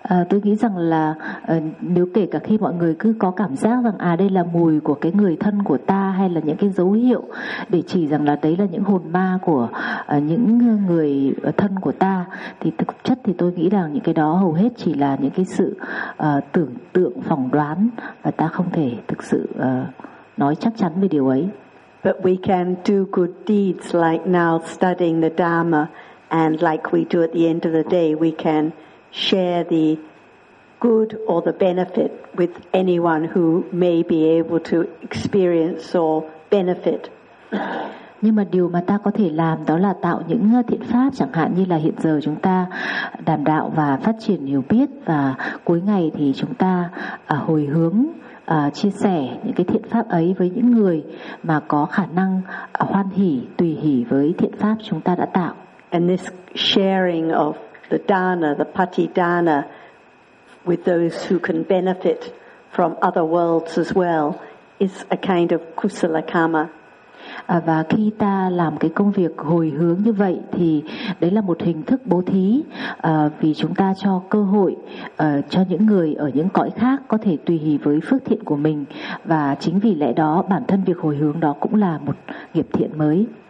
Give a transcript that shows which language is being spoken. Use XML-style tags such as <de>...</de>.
<vi>Tôi nghĩ rằng là nếu kể cả khi mọi người cứ có cảm giác rằng đây là mùi của cái người thân của ta, hay là những cái dấu hiệu để chỉ rằng là đấy là những hồn ma của những người thân của ta, thì thực chất thì tôi nghĩ rằng những cái đó hầu hết chỉ là những cái sự tưởng tượng, phỏng đoán, và ta không thể thực sự nói chắc chắn về điều ấy.</vi> <en>But we can do good deeds like now studying the Dharma, and like we do at the end of the day, we can share the good or the benefit with anyone who may be able to experience or benefit.</en> <vi>Nhưng mà điều mà ta có thể làm đó là tạo những thiện pháp, chẳng hạn như là hiện giờ chúng ta đàm đạo và phát triển hiểu biết, và cuối ngày thì chúng ta hồi hướng chia sẻ những cái thiện pháp ấy với những người mà có khả năng hoan hỷ, tùy hỷ với thiện pháp chúng ta đã tạo.</vi> <en>And this sharing of the dana, the pati dana, with those who can benefit from other worlds as well is a kind of kusala karma.</en> <vi>Và khi ta làm cái công việc hồi hướng như vậy thì đấy là một hình thức bố thí, vì chúng ta cho cơ hội cho những người ở những cõi khác có thể tùy hỷ với phước thiện của mình, và chính vì lẽ đó bản thân việc hồi hướng đó cũng là một nghiệp thiện mới.</vi>